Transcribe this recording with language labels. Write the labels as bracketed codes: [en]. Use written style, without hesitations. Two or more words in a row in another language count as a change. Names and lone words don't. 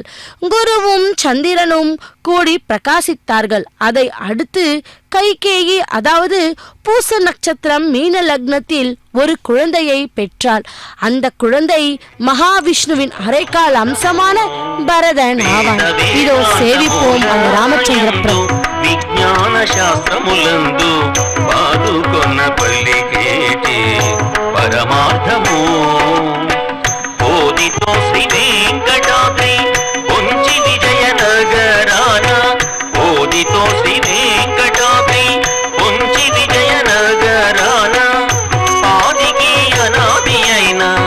[ta] குருவும் சந்திரனும் கூடி பிரகாசித்தார்கள். அதை அடுத்து கைகேயி அதாவது பூச நட்சத்திரம் மீன லக்னத்தில் ஒரு குழந்தையை பெற்றாள். அந்த குழந்தை மகாவிஷ்ணுவின் அரைக்கால் அம்சமான பரதன் ஆவான். இதோ சேவிப்போம் அந்த ராமச்சந்திர பிரபு. [te] విజ్ఞాన శాస్త్రములందు పాదుకొన్న పల్లికేటి పరమార్థము ఓదితో శ్రీ వెంకటాద్రి కొంచి విజయనగరాన ఓదితో శ్రీ వెంకటాద్రి కొంచి విజయనగరాన ఆదికి అనాది అయిన